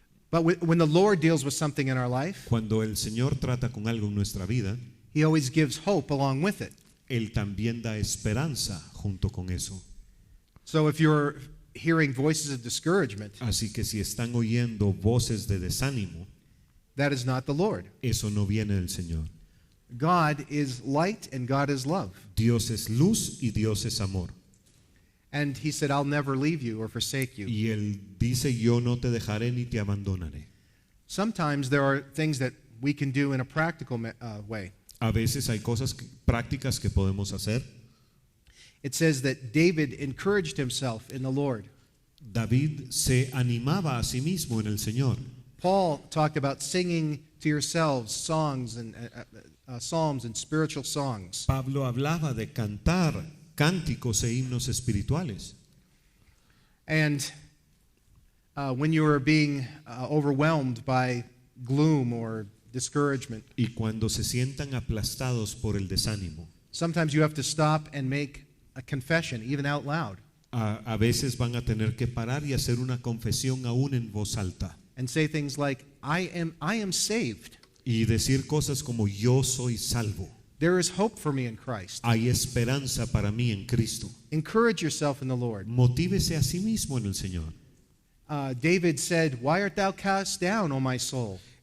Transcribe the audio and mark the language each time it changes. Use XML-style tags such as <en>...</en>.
<en>But when the Lord deals with something in our life,</en> <es>cuando el Señor trata con algo en nuestra vida,</es> <en>He always gives hope along with it.</en> <es>Él también da esperanza junto con eso.</es> <en>So if you're hearing voices of discouragement,</en> <es>Así que si están oyendo voces de desánimo,</es> <en>that is not the Lord.</en> <es>eso no viene del Señor.</es> <en>God is light and God is love.</en> <es>Dios es luz y Dios es amor.</es> <en>And he said, I'll never leave you or forsake you.</en> <es>Y Él dice, yo no te dejaré ni te abandonaré.</es> <en>Sometimes there are things that we can do in a practical way.</en> <es>A veces hay cosas prácticas que podemos hacer.</es> <en>It says that David encouraged himself in the Lord.</en> <es>David se animaba a sí mismo en el Señor.</es> <en>Paul talked about singing to yourselves songs and psalms and spiritual songs.</en> <es>Pablo hablaba de cantar cánticos e himnos espirituales.</es> <en>And when you are being overwhelmed by gloom or discouragement,</en> <es>Y cuando se sientan aplastados por el desánimo,</es> <en>sometimes you have to stop and make a confession, even out loud,</en> <es>a veces van a tener que parar y hacer una confesión aún en voz alta</es> <en>and say things like, I am saved.</en> <es>y decir cosas como yo soy salvo.</es> <en>There is hope for me in Christ.</en> <es>Hay esperanza para mí en Cristo.</es> <en>Encourage yourself in the Lord.</en> <es>Motívese a sí mismo en el Señor.</es> <en>David said, Why art thou cast down, O my soul?</en>